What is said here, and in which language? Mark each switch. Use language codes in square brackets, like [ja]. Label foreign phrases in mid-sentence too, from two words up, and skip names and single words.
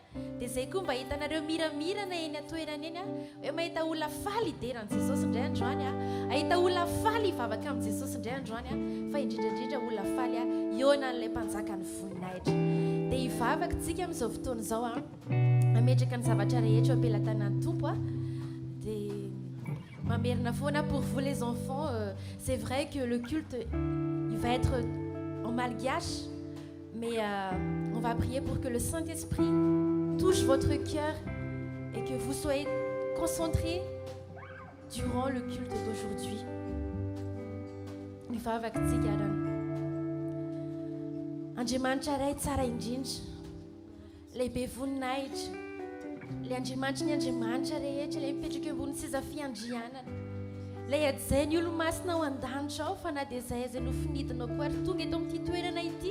[mg] Dia izay koa mba hitanareo miramirana eny an-toerana eny a, hoe mahita olona faly hideran'i Jesosy indray androany a, ahita olona faly hivavaka amin'i Jesosy indray androany a, fa indrindraindrindra olona faly a iona n'ilay mpanjaka ny voninahitra. Dia hivavaka tsika amin'izao fotoana izao a, ametraka ny zavatra rehetra eo am-pelantanan'ny Tompo a. Dia mamerina foana [fr] pour vous les enfants, c'est vrai que le culte il va être en malgache. Mais on va prier pour que le Saint-Esprit touche votre cœur et que vous soyez concentrés durant le culte d'aujourd'hui. [mg] Nifavaktsika rano. Andriamanitra ray tsara indrindra. Lehibe voninahitra. Ilay Andriamanitra ny Andriamanitra rehetra ilay mipetraka eo ambony seza fiandrianana. Ilay adzay ny olo-masina ao an-danitra ao fa na dia izay aza nofinidinao koa ary tonga eto amin'ity toerana ity.